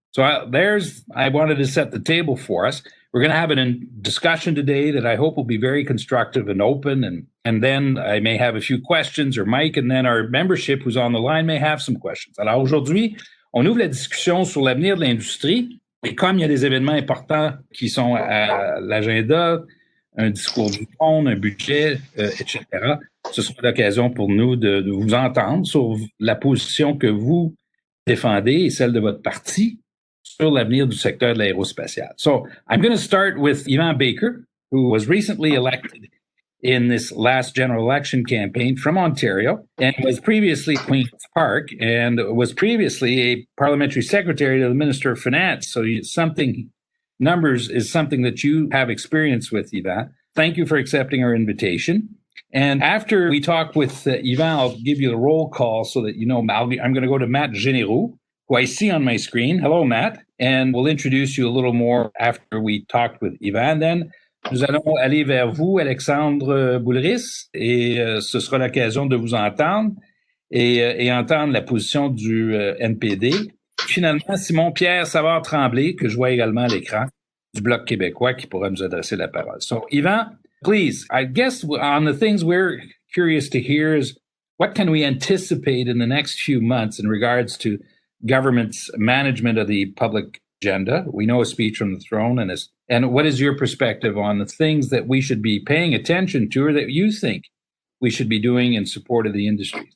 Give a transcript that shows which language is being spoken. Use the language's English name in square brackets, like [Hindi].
[English] So I wanted to set the table for us. We're going to have a discussion today that I hope will be very constructive and open, and then I may have a few questions, or Mike, and then our membership who's on the line may have some questions. [French] Alors aujourd'hui, on ouvre la discussion sur l'avenir de l'industrie. Et comme il y a des événements importants qui sont à l'agenda, un discours du trône, un budget, etc., ce sera l'occasion pour nous de vous entendre sur la position que vous défendez et celle de votre parti sur l'avenir du secteur de l'aérospatial. [English] So I'm going to start with Yvan Baker, who was recently elected in this last general election campaign from Ontario and was previously at Queen's Park and was previously a parliamentary secretary to the Minister of Finance. So numbers is something that you have experience with, Yvan. Thank you for accepting our invitation. And after we talk with Yvan, I'll give you the roll call so that you know I'm going to go to Matt Jeneroux, who I see on my screen. Hello, Matt. And we'll introduce you a little more after we talked with Yvan. [French] Then nous allons aller vers vous, Alexandre Boulerice, et ce sera l'occasion de vous entendre et entendre la position du NPD. Finalement, Simon-Pierre Savard-Tremblay, que je vois également à l'écran, du Bloc Québécois, qui pourra nous adresser la parole. [English] So, Yvan, please, I guess on the things we're curious to hear is what can we anticipate in the next few months in regards to government's management of the public agenda? We know a speech from the throne, and what is your perspective on the things that we should be paying attention to or that you think we should be doing in support of the industry?